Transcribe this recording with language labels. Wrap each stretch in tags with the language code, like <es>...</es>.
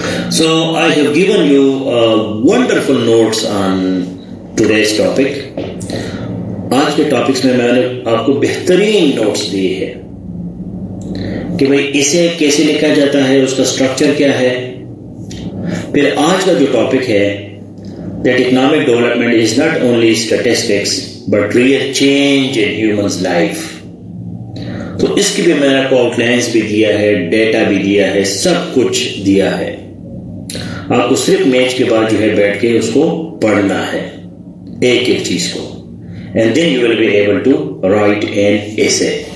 <en>So I have given you wonderful notes on today's topic.</en> <hi>आज के topics में मैंने आपको बेहतरीन नोट्स दिए हैं कि भाई इसे कैसे लिखा जाता है, उसका स्ट्रक्चर क्या है. फिर आज का जो टॉपिक है</hi> <en>that economic development is not only statistics but real change in human's life.</en> <hi>तो इसकी भी मैंने आपको आउटलाइंस भी दिया है, डेटा भी दिया है, सब कुछ दिया है. आपको सिर्फ मैच के बाद जो है बैठ के उसको पढ़ना है एक एक चीज को,</hi> <en>and then you will be able to write an essay.</en>